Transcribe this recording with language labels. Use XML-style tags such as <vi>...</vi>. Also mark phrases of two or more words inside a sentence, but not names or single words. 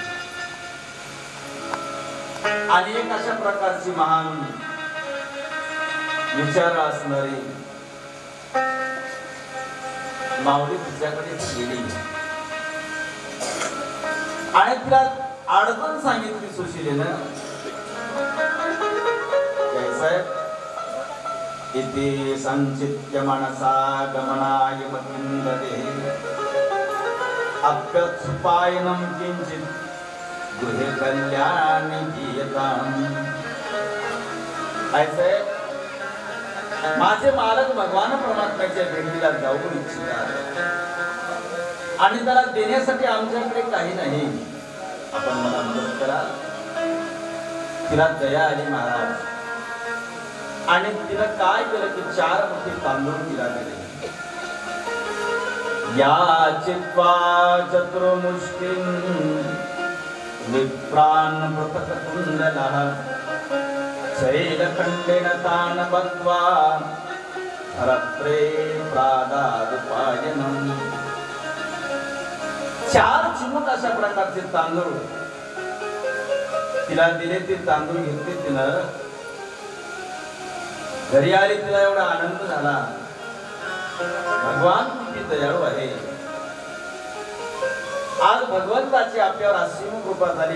<mr>अनेक अशा प्रकारची महान विचार असणारी माऊली तिच्याकडे गेली आणि तिला अडचण सांगितली सुशीलेनं.</mr> <sa>इति संचित्य मनसा गमनाय मतिंदते अप्युपायनं किंचित गृहे कल्याणी दीयताम्.</sa> <mr>ऐसे माझे मालक भगवान परमात्म्याच्या भेटीला जाऊ इच्छितात आणि त्याला देण्यासाठी आमच्याकडे काही नाही. आपण मला मदत करा. तिला दया आली महाराज आणि तिला काय केलं की 4 मोठे तांदूळ तिला दिले.</mr> <sa>या चित्वा चतुर्मुष्टिं विप्रान् पृथक् कुण्डलः शैलखण्डेन तान् बद्ध्वा रत्रे प्रादादुपायनम्.</sa> <mr>4 चिमूट अशा प्रकारचे तांदूळ तिला दिले. ते तांदूळ घेतले तिनं घरी आली. तिला एवढा आनंद झाला. भगवान किती दयाळू आहे. आज भगवंताची आपल्यावर असीम कृपा झाली.</mr>